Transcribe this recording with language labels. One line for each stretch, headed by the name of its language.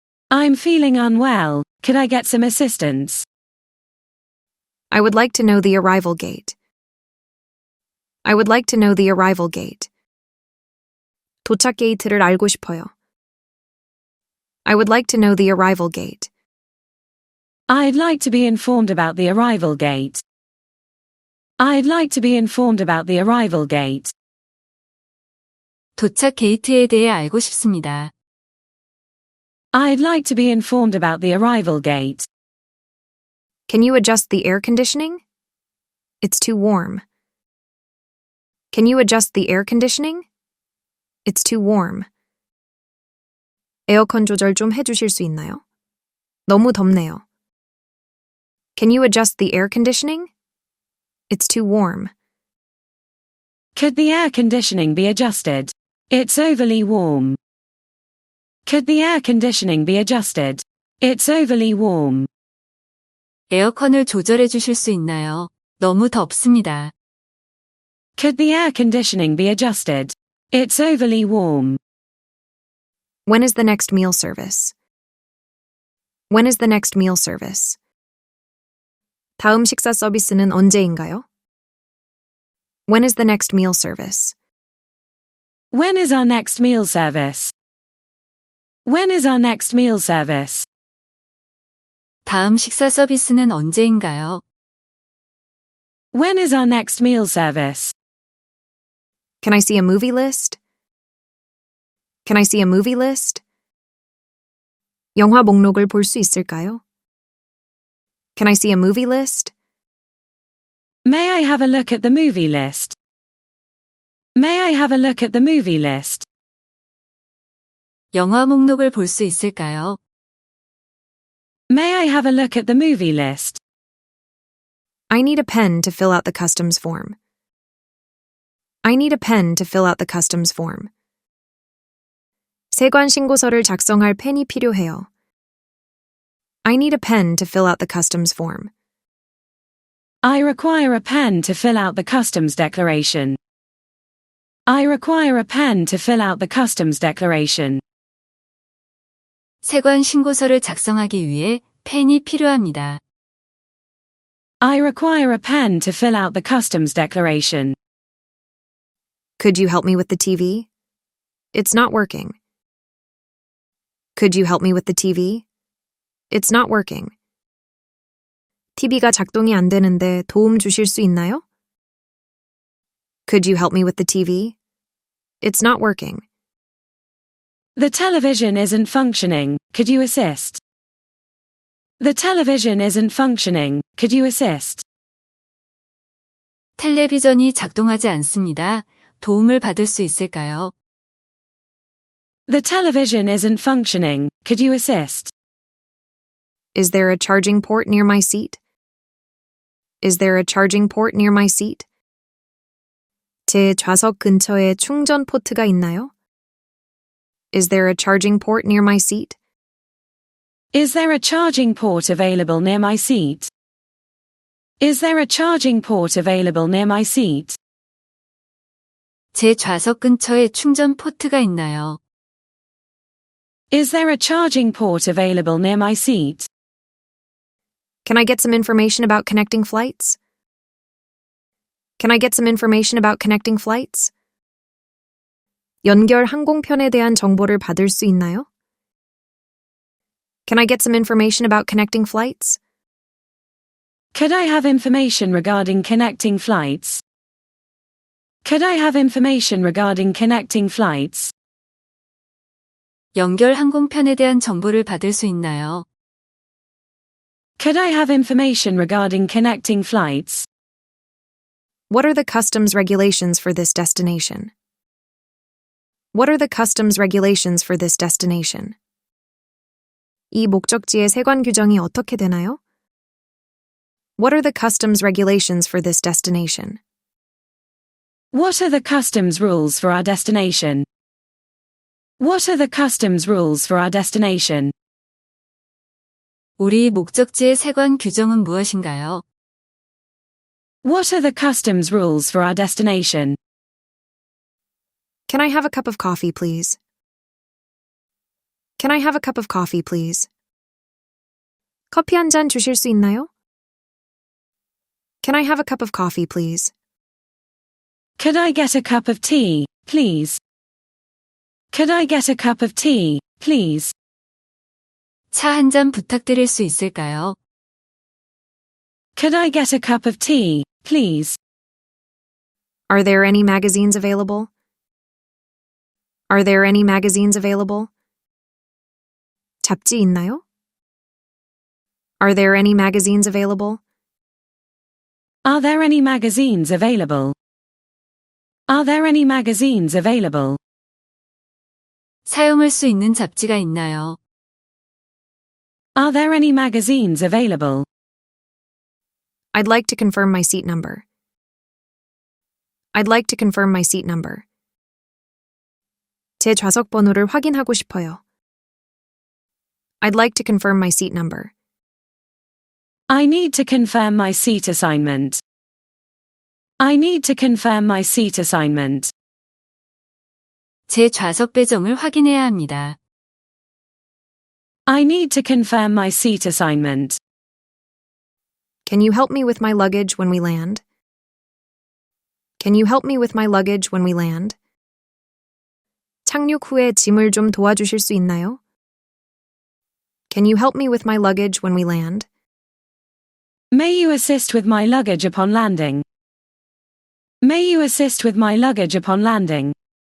English: I'm feeling unwell. Could I get some assistance? I would like to know the arrival gate. I would like to know the arrival gate.
Korean: 도착 게이트를 알고 싶어요.
English: I would like to know the arrival gate. I'd like to be informed about the arrival gate. I'd like to be informed about the arrival gate.
Korean: 도착 게이트에 대해 알고 싶습니다.
English: I'd like to be informed about the arrival gate. Can you adjust the air conditioning? It's too warm. Can you adjust the air conditioning? It's too warm.
Korean: 에어컨 조절 좀 해주실 수 있나요? 너무 덥네요.
English: Can you adjust the air conditioning? It's too warm. Could the air conditioning be adjusted? It's overly warm. Could the air conditioning be adjusted? It's overly warm.
Korean: 에어컨을 조절해 주실 수 있나요? 너무 덥습니다.
English: Could the air conditioning be adjusted? It's overly warm. When is the next meal service? When is the next meal service?
Korean: 다음 식사 서비스는 언제인가요?
English: When is the next meal service? When is our next meal service? When is our next meal service?
Korean: 다음 식사 서비스는 언제인가요?
English: When is our next meal service? Can I see a movie list? Can I see a movie list?
Korean: 영화 목록을 볼 수 있을까요?
English: Can I see a movie list? May I have a look at the movie list? May I have a look at the movie list?
Korean: 영화 목록을 볼 수 있을까요?
English: May I have a look at the movie list? I need a pen to fill out the customs form. I need a pen to fill out the customs form.
Korean: 세관 신고서를 작성할 펜이 필요해요.
English: I need a pen to fill out the customs form. I require a pen to fill out the customs declaration. I require a pen to fill out the customs declaration.
Korean: 세관 신고서를 작성하기 위해 펜이 필요합니다.
English: I require a pen to fill out the customs declaration. Could you help me with the TV? It's not working. Could you help me with the TV? It's not working.
Korean: TV가 작동이 안 되는데 도움 주실 수 있나요?
English: Could you help me with the TV? It's not working. The television isn't functioning. Could you assist? The television isn't functioning. Could you assist?
Korean: 텔레비전이 작동하지 않습니다. 도움을 받을 수 있을까요?
English: The television isn't functioning. Could you assist? Is there a charging port near my seat? Is there a charging port near my seat?
Korean: 제 좌석 근처에 충전 포트가 있나요?
English: Is there a charging port near my seat? Is there a charging port available near my seat? Is there a charging port available near my seat?
Korean: 제 좌석 근처에 충전 포트가 있나요?
English: Is there a charging port available near my seat? Can I get some information about connecting flights? Can I get some information about connecting flights?
Korean: 연결 항공편에 대한 정보를 받을 수 있나요?
English: Can I get some information about connecting flights? Could I have information regarding connecting flights? Could I have information regarding connecting flights?
Korean: 연결 항공편에 대한 정보를 받을 수 있나요?
English: Could I have information regarding connecting flights? What are the customs regulations for this destination? What are the customs regulations for this destination?
Korean: 이 목적지의 세관 규정이 어떻게 되나요?
English: What are the customs regulations for this destination? What are the customs rules for our destination? What are the customs rules for our destination?
Korean: 우리 목적지의 세관 규정은 무엇인가요?
English: What are the customs rules for our destination? Can I have a cup of coffee, please? Can I have a cup of coffee, please?
Korean: 커피 한 잔 주실 수 있나요?
English: Can I have a cup of coffee, please? Could I get a cup of tea, please? Could I get a cup of tea, please?
Korean: 차 한 잔 부탁드릴 수 있을까요?
English: Could I get a cup of tea, please? Are there any magazines available? Are there any magazines available?
Korean: 잡지 있나요?
English: Are there any magazines available? Are there any magazines available? Are there any magazines available?
Korean: 사용할 수 있는 잡지가 있나요?
English: Are there any magazines available? I'd like to confirm my seat number. I'd like to confirm my seat number.
Korean: 제 좌석 번호를 확인하고 싶어요.
English: I'd like to confirm my seat number. I need to confirm my seat assignment. I need to confirm my seat assignment.
Korean: 제 좌석 배정을 확인해야 합니다.
English: I need to confirm my seat assignment. Can you help me with my luggage when we land? Can you help me with my luggage when we land?
Korean: 착륙 후에 짐을 좀 도와주실 수 있나요?
English: Can you help me with my luggage when we land? May you assist with my luggage upon landing? May you assist with my luggage upon landing?